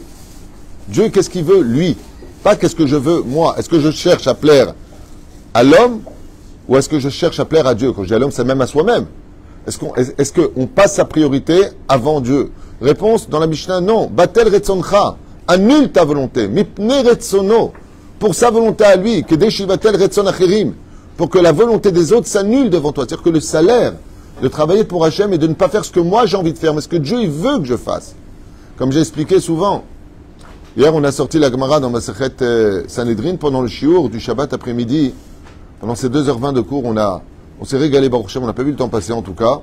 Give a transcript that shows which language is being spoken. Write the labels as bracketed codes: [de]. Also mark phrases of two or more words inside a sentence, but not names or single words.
[fr] Dieu, qu'est-ce qu'il veut, lui? Pas qu'est-ce que je veux, moi. Est-ce que je cherche à plaire à l'homme ou est-ce que je cherche à plaire à Dieu? Quand je dis à l'homme, c'est même à soi-même. Est-ce qu'on passe sa priorité avant Dieu? Réponse dans la Mishnah, non. [he] בטל רצונך. [fr] Annule ta volonté. [he] מפני רצונו. [fr] Pour sa volonté à lui. [he] כדי שיבטל רצון אחרים. [fr] Pour que la volonté des autres s'annule devant toi. C'est-à-dire que le salaire de travailler pour Hachem et de ne pas faire ce que moi j'ai envie de faire, mais ce que Dieu il veut que je fasse. Comme j'ai expliqué souvent. Hier, on a sorti la Gemara dans Masechet Sanhedrin pendant le shiur du Shabbat après-midi. Pendant ces 2h20 de cours, on s'est régalé, [he] ברוך השם, [fr] on n'a pas vu le temps passer en tout cas.